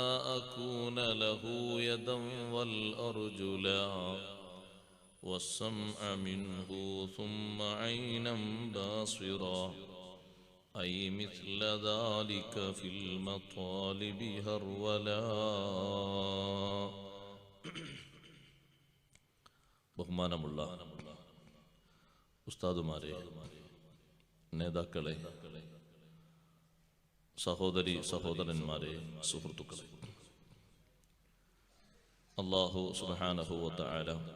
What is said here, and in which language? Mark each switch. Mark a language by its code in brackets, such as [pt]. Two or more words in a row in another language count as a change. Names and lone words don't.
[ar] أكون له يدا والأرجلا والسمع منه ثم عينا باصرا أي مثل ذلك في المطالب هرولا [ml] ബഹുമാനമുള്ള ഉസ്താദുമാരെ, നേതാക്കളെ, സഹോദരി സഹോദരന്മാരെ, സുഹൃത്തുക്കളെ, [ar] الله سبحانه وتعالى